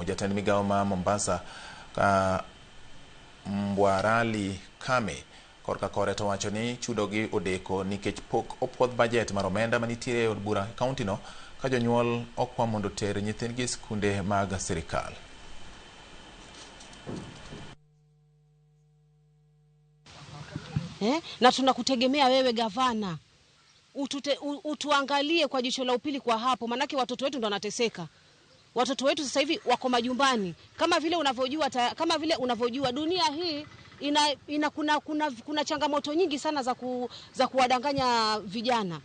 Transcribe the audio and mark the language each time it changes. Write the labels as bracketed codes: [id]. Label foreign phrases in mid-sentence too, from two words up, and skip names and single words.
[luo] Jatend migawo ma Mombasa Mbwarali Kame korka kore to wacho ni chudogi odeko nikech pok opuodh bajet mar omenda manitiere e od bura kaunti no, ka jonyuol okwa mondo ter nyithindgi skunde mag sirikal. [sw] Na tunakutegemea wewe gavana, utuangalie kwa jicho la upili kwa hapo, manake watoto wetu ndo wanateseka. Watoto wetu sasa hivi wako majumbani. Kama vile unavyojua dunia hii kuna changamoto nyingi sana za kuwadanganya vijana.